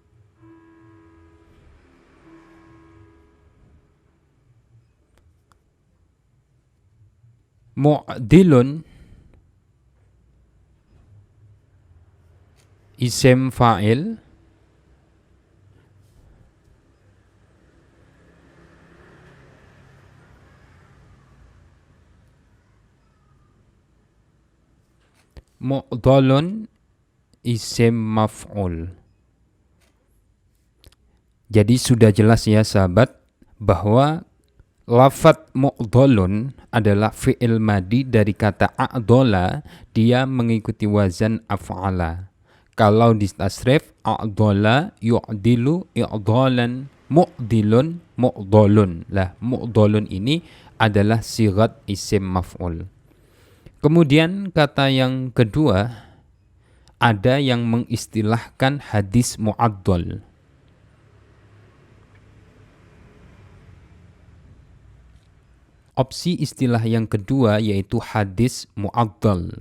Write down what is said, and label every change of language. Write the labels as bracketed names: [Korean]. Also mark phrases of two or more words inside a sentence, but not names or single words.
[Arabic] معضل اسم فاعل، معضل اسم مفعول. [Indonesian] Jadi sudah jelas ya sahabat bahwa lafadz mu'dhalun adalah [Arabic] فعل ماضي [Indonesian] dari kata a'dhala, dia mengikuti wazan af'ala. Kalau di tasrif [Arabic] أعضل يعضل إعضالا، معضل معضل. [Indonesian] Lah, mu'dhalun ini adalah [Arabic] صيغة اسم مفعول. [Indonesian] Kemudian kata yang kedua, ada yang mengistilahkan hadis mu'addal. Opsi istilah yang kedua yaitu hadis mu'addal.